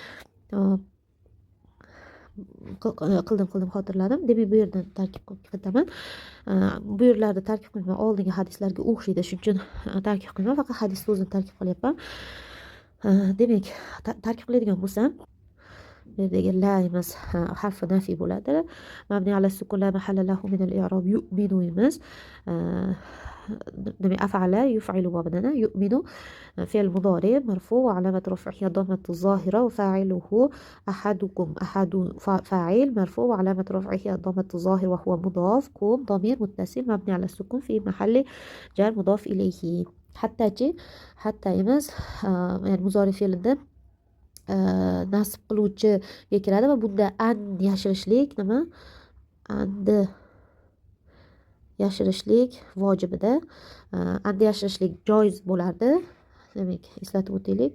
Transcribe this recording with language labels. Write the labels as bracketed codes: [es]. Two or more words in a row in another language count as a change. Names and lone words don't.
[uz] Qildim, xotirladim. Demak, bu yerdan tarkib qilib ketaman. Bu yerlarda tarkib qilmayman, oldingi hadislarga o'xshaydi, shuning uchun tarkib qilmayman, faqat hadisni o'zini tarkib qilyapman. Demak, tarkib qiladigan bo'lsam, bu yerdagi la emas, harfi nafiy bo'ladi. [ar] مبني على السكون لا محل له من الإعراب يؤمن emas. demak, أفعل يفعل babdan يؤمن فعل مضارع مرفوع وعلامة رفعه الضمة الظاهرة وفاعله أحدكم أحد فاعل مرفوع وعلامة رفعه الضمة الظاهرة وهو مضاف كم ضمير متصل مبني على السكون في محل جر مضاف إليه. [uz] Hatta emas, ya'ni muzori fe'lida nasb qiluvchiga kiradi va bunda an yashirishlik nima? Andi yashirishlik vojibida. Andi yashirishlik joiz bo'lardi. Demak, eslatib o'taylik.